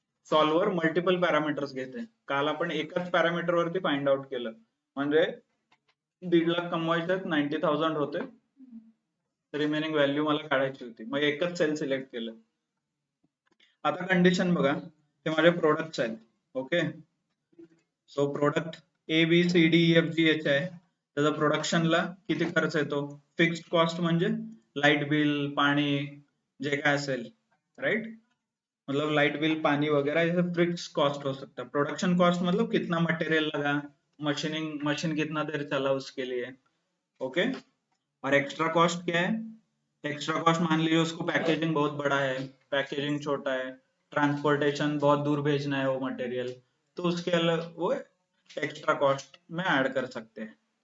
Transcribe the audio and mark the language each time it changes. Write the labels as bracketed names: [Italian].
[Marathi] Solver multiple parameters घेते. काल आपण एकाच पॅरामीटर वरती फाइंड आउट केलं, म्हणजे 1.5 लाख कमवायचे, 90,000 होते, रिमेनिंग व्हॅल्यू मला काढायची होती, मग एकच सेल सिलेक्ट केलं. आता कंडिशन बघा, हे माझे प्रोडक्ट्स आहेत. ओके, सो प्रोडक्ट ABCDEFGH आहे. त्याचा प्रोडक्शनला किती खर्च येतो? फिक्स्ड कॉस्ट म्हणजे लाईट बिल, पाणी, जे काय असेल, राइट? [Hindi] मतलब लाइट बिल, पानी वगैरह ये सब फिक्स्ड कॉस्ट हो सकता है. प्रोडक्शन कॉस्ट मतलब कितना मटेरियल लगा, मशीन कितना देर चला उसके लिए. ओके, और एक्स्ट्रा कॉस्ट क्या है? एक्स्ट्रा कॉस्ट मान लीजिए उसको पैकेजिंग बहुत बड़ा है, पैकेजिंग छोटा है, ट्रांसपोर्टेशन बहुत दूर भेजना है वो मटेरियल, तो उसके अलग वो एक्स्ट्रा कॉस्ट में ऐड कर सकते हैं.